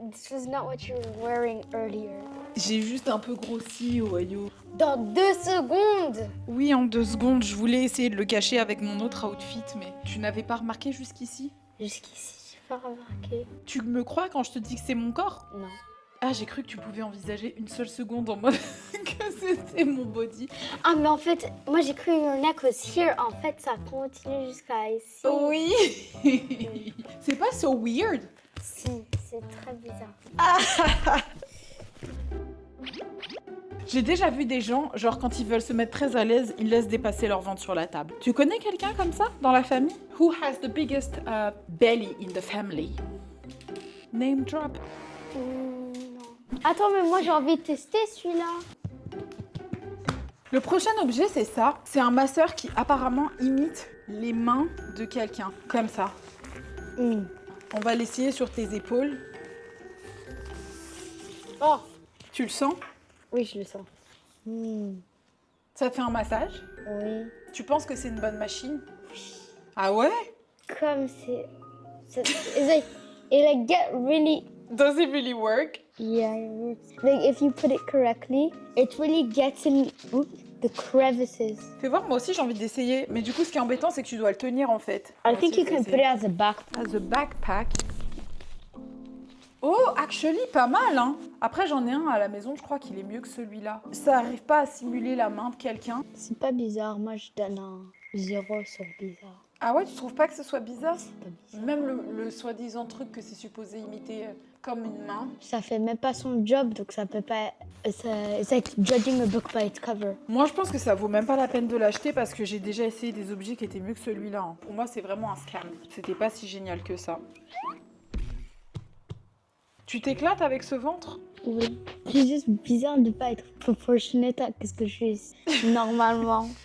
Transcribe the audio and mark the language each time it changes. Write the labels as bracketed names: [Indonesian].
[English] This was not what you were wearing earlier. [French] J'ai juste un peu grossi, Oayo. Dans 2 secondes! Oui, en 2 secondes, je voulais essayer de le cacher avec mon autre outfit, mais tu n'avais pas remarqué jusqu'ici? Jusqu'ici, j'ai pas remarqué. Tu me crois quand je te dis que c'est mon corps? Non. Ah, j'ai cru que tu pouvais envisager une seule seconde en mode que c'était mon body. Ah, mais en fait, moi j'ai cru [English] your neck was here. [French] En fait, ça continue jusqu'à ici. Oui. C'est pas [English] so weird. [French] Si, c'est très bizarre. J'ai déjà vu des gens, genre quand ils veulent se mettre très à l'aise, ils laissent dépasser leur ventre sur la table. Tu connais quelqu'un comme ça dans la famille? [English] Who has the biggest belly in the family? Name drop. [French] Non. Attends, mais moi j'ai envie de tester celui-là. Le prochain objet, c'est ça. C'est un masseur qui apparemment imite les mains de quelqu'un. Comme ça. On va l'essayer sur tes épaules. Oh! Tu le sens? Oui, je le sens. Ça te fait un massage? Oui. Tu penses que c'est une bonne machine? Ah ouais? [English] Comme it's like get really. Does it really work? Yeah, it works. Like if you put it correctly, it really gets in the crevices. [French] Fais voir, moi aussi j'ai envie d'essayer. Mais du coup, ce qui est embêtant, c'est que tu dois le tenir en fait. [English] I think you can put it as a back. As a backpack. Oh, actually, [French] pas mal, hein. Après, j'en ai un à la maison, je crois qu'il est mieux que celui-là. Ça arrive pas à simuler la main de quelqu'un. C'est pas bizarre, moi je donne un 0 sur bizarre. Ah ouais, tu trouves pas que ce soit bizarre? C'est pas bizarre. Même le soi-disant truc que c'est supposé imiter comme une main. Ça fait même pas son job, donc ça peut pas. [English] It's like judging a book by its cover. [French] Moi, je pense que ça vaut même pas la peine de l'acheter parce que j'ai déjà essayé des objets qui étaient mieux que celui-là, hein. Pour moi, c'est vraiment un scam. C'était pas si génial que ça. Tu t'éclates avec ce ventre? Oui. C'est juste bizarre de pas être proportionnate à ce que je suis normalement.